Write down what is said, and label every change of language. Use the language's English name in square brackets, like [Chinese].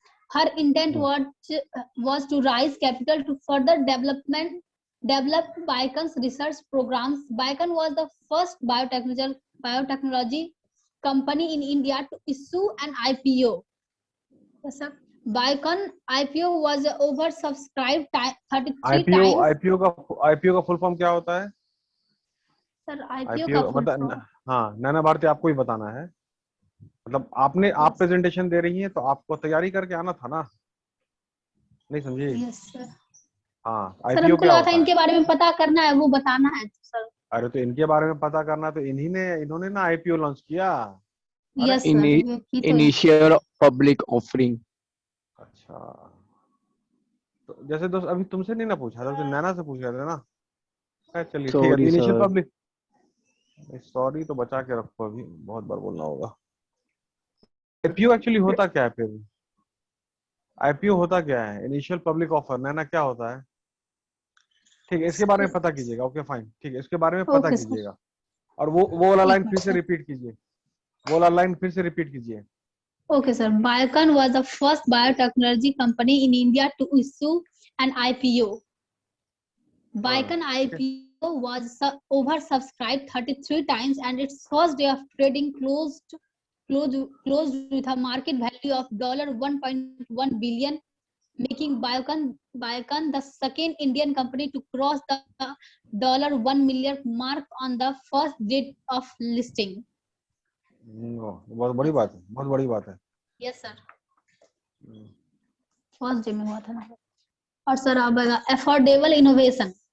[English] Her intent was to raise capital to further develop Biocon's research programs. Biocon was the first biotechnology company in India to issue an IPO. Yes, sir. Biocon IPO was oversubscribed 33 times. [Hindi] IPO का full form क्या होता है? Sir IPO का full form, हाँ, नैना भारती आपको ही बताना है. मतलब आप प्रेजेंटेशन दे रही हैं तो आपको तैयारी करके आना था ना, नहीं समझी? [English] Yes sir. [Hindi] हाँ, सर [English] IPO [Hindi] हमको क्या लगा होता था है? इनके बारे में पता करना है, वो बताना है सर. अरे तो इनके बारे में पता करना तो इन्होंने ना IPO लॉन्च किया. [English] Yes sir. Initial public offering. [Hindi] अच्छा, तो जैसे दोस्त अभी तुमसे नहीं ना पूछा था, तो नैना से पूछ रहे थे ना. चलिए ठीक है. इनिशियल पब्लिक, सॉरी तो बचा के रखो, अभी बहुत बार बोलना होगा. IPO एक्चुअली होता क्या है? फिर IPO होता क्या है? Initial public offer. नैना क्या होता है? ठीक है, इसके बारे में पता कीजिएगा. ओके फाइन, ठीक है, इसके बारे में पता कीजिएगा. और वो वाला लाइन फिर से रिपीट कीजिए. वो वाला लाइन फिर से रिपीट कीजिए. [English] Okay, sir. Biocon was the first biotechnology company in India to issue an IPO. Biocon IPO was oversubscribed 33 times, and its first day of trading closed with a market value of $1.1 billion, making Biocon the second Indian company to cross the $1 million mark on the first day of listing. [Hindi] बहुत बड़ी बात है, बहुत बड़ी बात है. [English] yes sir, first day [Hindi] में हुआ था ना. और सर अब अफोर्डेबल इनोवेशन.